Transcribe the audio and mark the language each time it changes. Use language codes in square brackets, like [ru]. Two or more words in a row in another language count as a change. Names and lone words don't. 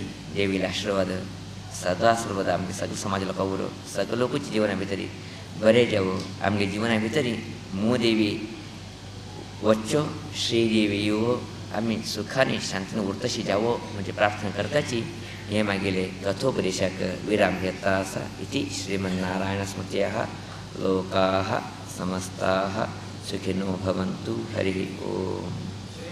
[kok] देवीला आशिर्वाद सदा सर्वदा आमगे सगळे समाज लोकां उरो सगळे लोकांच्या जिवना भितरी बरें जावो आमगे जिवना भितरी मोदेवी वच्चो श्रीदेवी येवो आमी सुखानी शांतीन उरतशी जावो म्हणजे प्रार्थना करताची हे मागेले तथोपदेशाक विराम घेता आसा [sa] इति श्रीमन्नारायण स्मृत्याः लोकाः समस्ताः सुखिनो भवन्तु हरिः ओम.